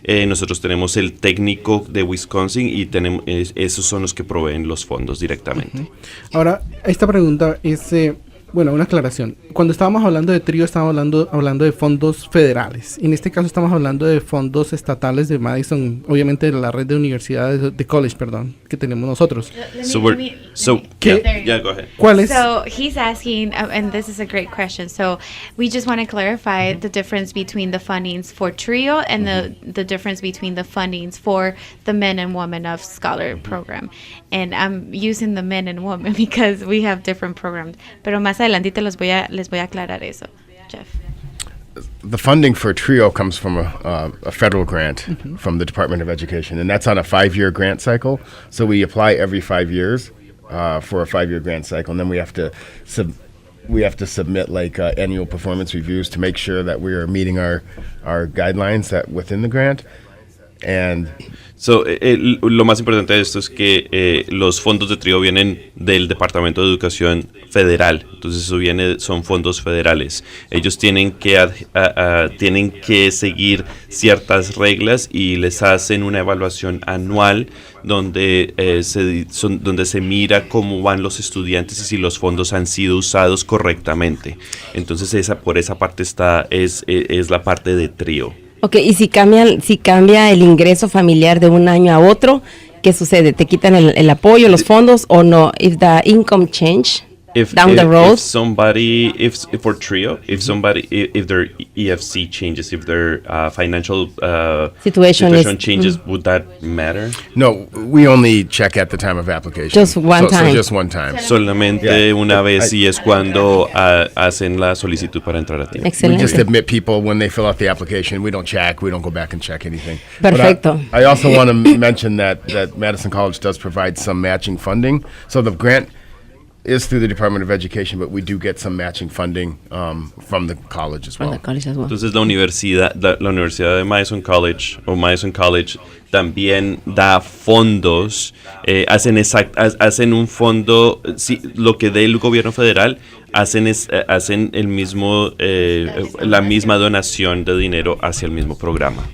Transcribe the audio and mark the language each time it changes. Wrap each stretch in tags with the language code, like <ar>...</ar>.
<es>Nosotros tenemos el técnico de Wisconsin y esos son los que proveen los fondos directamente. Ahora, esta pregunta es, bueno, una aclaración. Cuando estábamos hablando de TRiO, estábamos hablando de fondos federales. En este caso estamos hablando de fondos estatales de Madison, obviamente de la red de universidades, de college, perdón, que tenemos nosotros.</es> <en>Yeah, go ahead.</en> <es>¿Cuál es?</es> <en>So he's asking, and this is a great question. So we just want to clarify the difference between the fundings for TRiO and the difference between the fundings for the men and women of scholar program. And I'm using the men and women because we have different programs.</en> <es>Pero más adelantito les voy a aclarar eso, Jeff.</es> <en>The funding for TRiO comes from a federal grant from the Department of Education, and that's on a 5-year grant cycle. So we apply every 5 years for a 5-year grant cycle, and then we have to submit like annual performance reviews to make sure that we are meeting our guidelines that within the grant. And</en> <es>lo más importante de esto es que los fondos de TRiO vienen del Departamento de Educación Federal. Entonces son fondos federales. Ellos tienen que seguir ciertas reglas y les hacen una evaluación anual donde se mira cómo van los estudiantes y si los fondos han sido usados correctamente. Entonces por esa parte es la parte de TRiO. Ok, y si cambia el ingreso familiar de un año a otro, ¿qué sucede? ¿Te quitan el apoyo, los fondos o no?</es> <en>If the income change down the road. For TRiO, if their EFC changes, if their financial situation changes, would that matter? no, we only check at the time of application. Just one time. So just one time.</en> <es>Solamente una vez, y es cuando hacen la solicitud para entrar a tiempo.</es> <en>We</en> <es>Excelente.</es> <en>just admit people when they fill out the application. We don't check. We don't go back and check anything.</en> <es>Perfecto.</es> <en>But I also want to mention that Madison College does provide some matching funding. So the grant is through the Department of Education, but we do get some matching funding from the college as well.</en> <es>Entonces la universidad de Madison College también da fondos, hacen un fondo, lo que dé el gobierno federal, hacen el mismo, la misma donación de dinero hacia el mismo programa.</es>